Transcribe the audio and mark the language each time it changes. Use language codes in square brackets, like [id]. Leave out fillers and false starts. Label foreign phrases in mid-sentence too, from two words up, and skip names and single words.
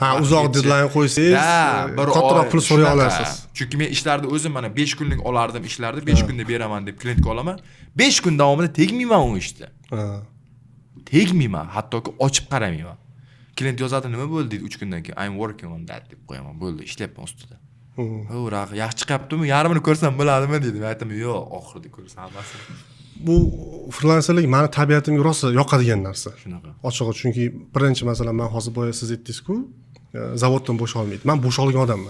[uz] Uzoq deadline qo'ysangiz, kattaroq pul so'ray olasiz. Chunki men ishlarni o'zim mana 5 kunlik olardim ishlarni, 5 kunda beraman deb klientga olaman. 5 kun davomida tegmayman u ishda. Tegmayman, hattoki ochib qaramayman. Klient yozadi, nima bo'ldi deydi 3 kundan keyin. [en] I'm working on that [uz] deb qo'yaman. Bo'ldi, ishlayapman ustida. Yaxshi chiqyaptimi? Yarmini ko'rsam bo'ladimi deydi. Men aytaman, yo'q, oxirida ko'rsam hammasini. Bu freelancerlik meni tabiatimga rosa yoqadigan narsa. Shunaqa. Ochig'i, chunki birinchi masalan men hozir boya siz aytdingiz-ku, zavoddan bo'sha olmaydi. Men bo'sha olgan odamman.